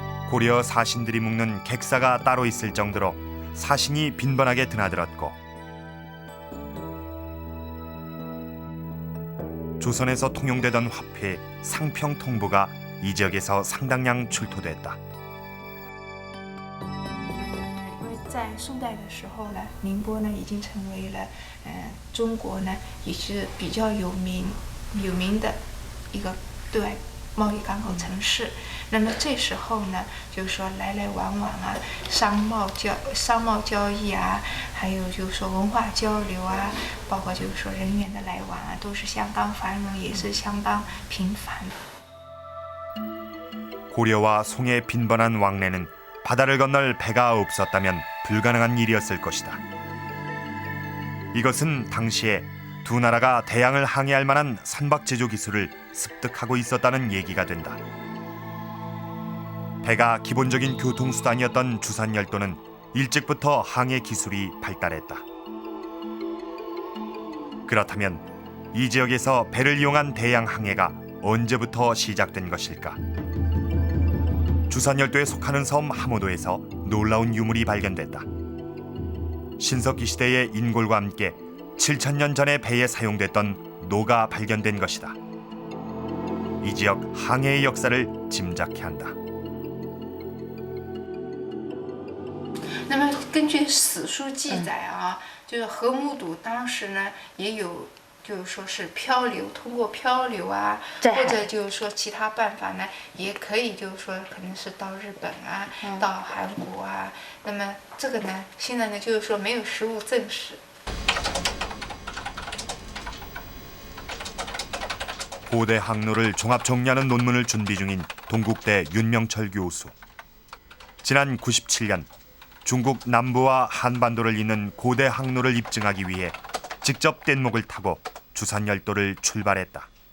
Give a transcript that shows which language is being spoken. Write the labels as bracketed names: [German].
[Korean] 고려 사신들이 묵는 객사가 따로 있을 정도로 사신이 빈번하게 드나들었고 조선에서 통용되던 화폐 상평통보가 이 지역에서 상당량 출토됐다. [Chinese] 在宋代的时候呢，宁波呢已经成为了中国呢也是比较有名的一个对外贸易港口城市。那么这时候呢，就是说来来往往啊，商贸交易啊，还有就是说文化交流啊，包括就是说人员的来往啊，都是相当繁荣，也是相当频繁。 [Korean] 고려와 송의 빈번한 왕래는 바다를 건널 배가 없었다면 불가능한 일이었을 것이다. 이것은 당시에 두 나라가 대양을 항해할 만한 선박 제조 기술을 습득하고 있었다는 얘기가 된다. 배가 기본적인 교통수단이었던 주산열도는 일찍부터 항해 기술이 발달했다. 그렇다면 이 지역에서 배를 이용한 대양 항해가 언제부터 시작된 것일까? 주산열도에 속하는 섬 하모도에서 놀라운 유물이 발견됐다. 신석기 시대의 인골과 함께 7,000년 전의 배에 사용됐던 노가 발견된 것이다. 이 지역 항해의 역사를 짐작케 한다. [Chinese] 那么根据史书记载啊，就是河姆渡当时呢也有。就是说是漂流，通过漂流啊，或者就是说其他办法呢，也可以就是说可能是到日本啊，到韩国啊。那么这个呢，现在呢就是说没有实物证实。 [Korean] 고대 항로를 종합 정리하는 논문을 준비 중인 동국대 윤명철 교수. 지난 97년 중국 남부와 한반도를 잇는 고대 항로를 입증하기 위해 직접 뗏목을 타고 주산열도를 출발했다.